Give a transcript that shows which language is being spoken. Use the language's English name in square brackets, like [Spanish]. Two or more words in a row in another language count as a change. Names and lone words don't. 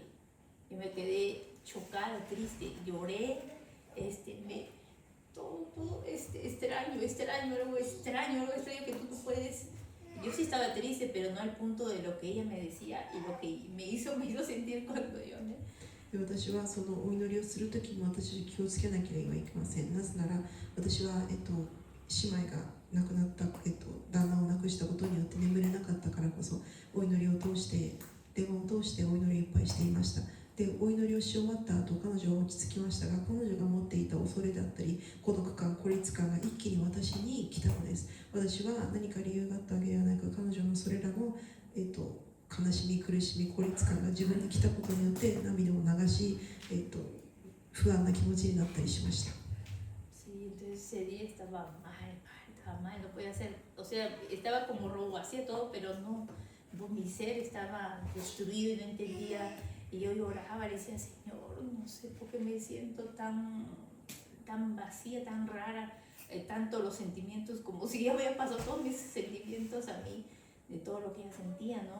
[Spanish] Yo me quedé chocada, triste, lloré, todo extraño, algo extraño que tú no puedes. Yo sí estaba triste, pero no al punto de lo que ella me decía y lo que me hizo sentir cuando yo, ¿no? [Japanese] で私はそのお祈りをするときも私気をつけなければいけません。なぜなら私は、姉妹が亡くなった、旦那を亡くしたことによって眠れなかったからこそ、お祈りを通して電話を通してお祈りをいっぱいしていました。でお祈りをし終わった後、彼女は落ち着きましたが、彼女が持っていた恐れだったり孤独感、孤立感が一気に私に来たのです。私は何か理由があったわけではなく、彼女のそれらの、悲しみ、苦しみ、孤立感が自分に来たことによって涙を流し、不安な気持ちになったりしました。 [Spanish] Sí, entonces ese día estaba mal, no podía hacer, o sea, estaba como robo, hacía todo, pero no, mi ser estaba destruido y no entendía, y yo lloraba, le decía, Señor, no sé por qué me siento tan tan vacía, tan rara, tanto los sentimientos, como si ya había pasado todos mis sentimientos a mí, de todo lo que ella sentía, ¿no?